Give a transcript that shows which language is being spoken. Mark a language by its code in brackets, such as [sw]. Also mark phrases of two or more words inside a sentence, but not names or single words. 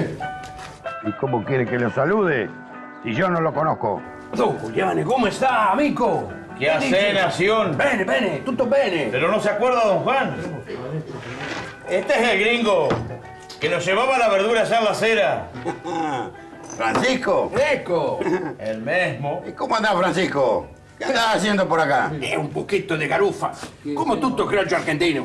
[es] ¿Y cómo quiere que lo salude si yo no lo conozco? Don Juliane, ¿cómo está, amico? ¿Qué hace, Nación? [it] Bene, tutto bene. [es] ¿Pero no se acuerda, don Juan? Este es el gringo que nos llevaba la verdura allá en la acera. ¿Francisco? [it] ¡Eco! [es] El mismo. ¿Y cómo andás, Francisco? ¿Qué andás haciendo por acá? Un poquito de garufa, como tutto criollo argentino.